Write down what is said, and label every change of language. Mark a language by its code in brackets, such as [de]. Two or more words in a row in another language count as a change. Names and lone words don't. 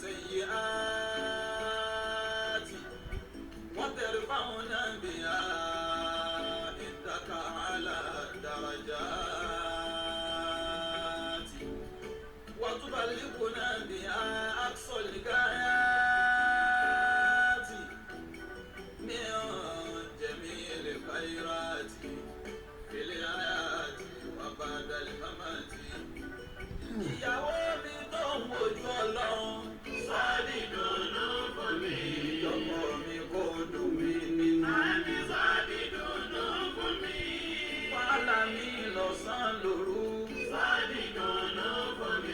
[ar] السيئات وترفعنا بها عندك على درجات وتبلغنا بها أقصى الغايات من جميع الخيرات في الحياة وبعد الممات. [yo] Ìyàwó mi tó ń wojú Ọlọ́run sáàdì dùnú fún mi. Ọmọ mi kò dùn mí nínú. Sáàdì dùnú fún mi. Wàhálà mi lọ́sàn-án lóru. Sáàdì dùnú fún mi.